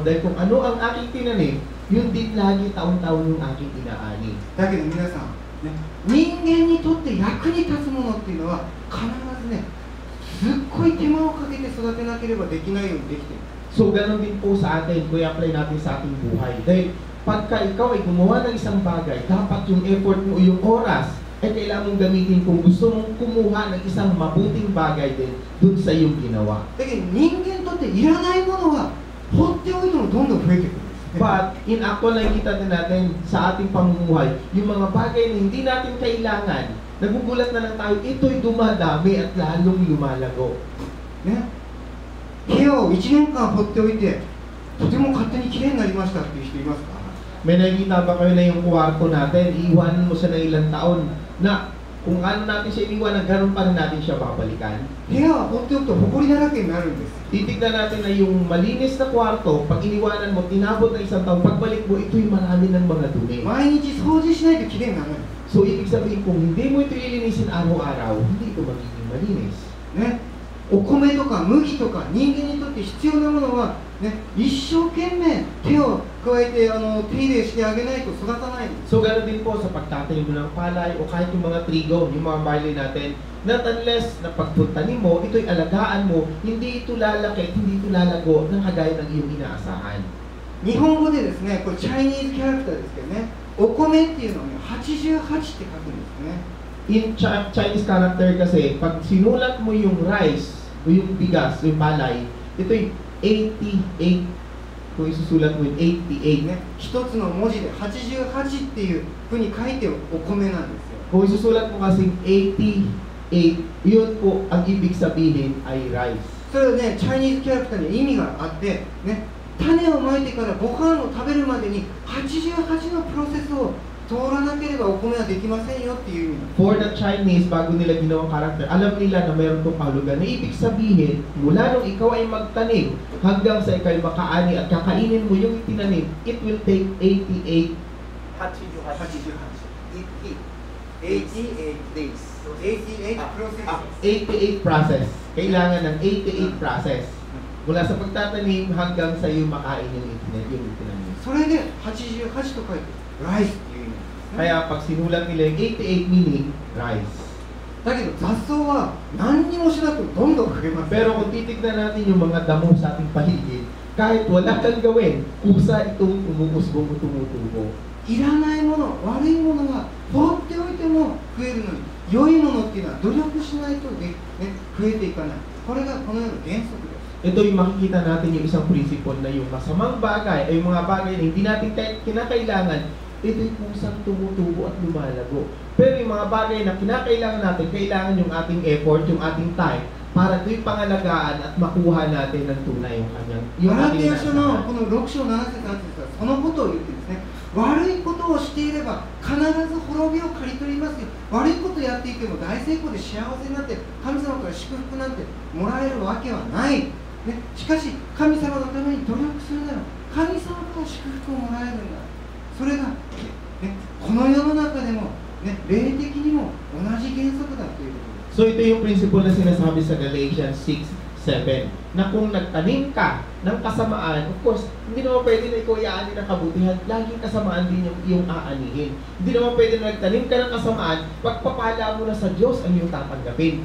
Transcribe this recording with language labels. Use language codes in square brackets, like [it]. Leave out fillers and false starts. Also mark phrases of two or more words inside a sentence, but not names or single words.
[tl] Dahil kung ano ang aking tinanim, yun din lagi taon-taon yung aking inaani. [ja] だけど皆さん、ね、人間にとって役に立つものっていうのは必ずね、すっごい手間をかけて育てなければできないようにできている。 [tl] So, ganon din po sa atin, kung i-apply natin sa ating buhay. Dahil pagka ikaw ay gumawa ng isang bagay, dapat yung effort mo o yung oras ay kailangan mong gamitin kung gusto mong kumuha ng isang mabuting bagay din dun sa iyong ginawa. [ja] だけど人間にとっていらないものは放っておいてもどんどん増えてくるんですね。 [tl] But, [en] in actual [tl] nakikita din natin sa ating pamumuhay, yung mga bagay na hindi natin kailangan, nagugulat na lang tayo, ito'y dumadami at lalong lumalago. [ja] ね、部屋を1年間放っておいてとても勝手にきれいになりましたっていう人いますか？ [tl] May nakikita ba kayo na yung kwarto natin, iiwanan mo siya ng ilang taon na kung ano natin siya iniwanan, ganun pa rin natin siya babalikan. [ja] 部屋は放っておくと埃だらけになるんです。 [tl] Titignan natin na yung malinis na kwarto, pag iniwanan mo, tinabot ng isang taon, pagbalik mo, ito'y marami ng mga dumi. [ja] 毎日掃除しないときれいにならない。 [tl] So, ibig sabihin, kung hindi mo ito ilinisin araw-araw, hindi ito magiging malinis. [ja] ね、お米とか麦とか人間にとって必要なものは、ね、一生懸命手を加えて手入れしてあげないと育たないんです。 [tl] So, gano'n din po sa pagtatanim mo ng palay o kahit yung mga trigo, yung mga barley natin, [en] not unless [tl] na pagpuntanim mo, ito'y alagaan mo, hindi ito lalaki, hindi ito lalago ng kagaya ng iyong inaasahan. [ja] 日本語でですね、これ [en] Chinese character [ja] ですけどね、お米っていうのはね、88って書くんですね。 [tl] In [en] Chinese character [tl] kasi, pag sinulat mo yung rice o yung bigas, yung palay, ito'y 88. Kung isusulat mo yung 88. [ja] ね、一つの文字で88っていうふうに書いてお米なんですよ。 [tl] Kung isusulat mo kasi 88, yun po ang ibig sabihin ay rice. [ja] それはね、 [en] Chinese character [ja] に意味があって、ね、種をまいてからご飯を食べるまでに88のプロセスを通らなければお米はできませんよっていう意味なんです。 [en] For the Chinese, [tl] bago nila ginawang karakter, alam nila na mayroon itong kahulugan na ibig sabihin, mula nung ikaw ay magtanim hanggang sa ikaw ay makaani at kakainin mo yung itinanim, [en] it will take 88 days. 88 process. 88 process. [tl] Kailangan ng [en] 88 process. [tl] Mula sa pagtatanim hanggang sa iyo makain yung itinanim. [ja] それで88と書いてライスっていう意味なんです。 [tl] Kaya pag sinulat nila yung 88 meaning, rise. [ja] だけど雑草は何にもしなくてもどんどん増えます。 [tl] Pero kung titignan natin yung mga damo sa ating paligid, kahit wala kang gawin, kusa itong umuusbong o tumutubo. [ja] いらないもの、悪いものが放っておいても増えるのに、良いものっていうのは努力しないとね、増えていかない。これがこの世の原則です。 [tl] Ito yung makikita natin yung isang prinsipyo na yung masamang bagay ay yung mga bagay na hindi natin kinakailangan, ito'y kusang tumutubo at lumalago. Pero yung mga bagay na kinakailangan natin, kailangan yung ating effort, yung ating time, para ito'y pangalagaan at makuha natin ng tunay yung kanyang, [ja] ガ [tl] yung [ja] ラテ [tl] ating [ja] ヤ書の [tl] nasahan. [ja] この6章7節8節はそのことを言ってですね、悪いことをしていれば必ず滅びを刈り取りますよ。悪いことをやっていても大成功で幸せになって神様から祝福なんてもらえるわけはない、ね、しかし神様のために努力するなら神様から祝福をもらえるんだ。それが、ね、この世の中でも、ね、霊的にも同じ原則だということです。 [tl] So ito yung prinsipyo na sinasabi sa Galatians 6:7 na kung nagtanim ka ng kasamaan, [en] of course, [tl] hindi naman pwede na ikaw iaani ng kabutihan, laging kasamaan din yung iyong aanihin. Hindi naman pwede na nagtanim ka ng kasamaan, pagpapala mo na sa Diyos ang iyong tatanggapin.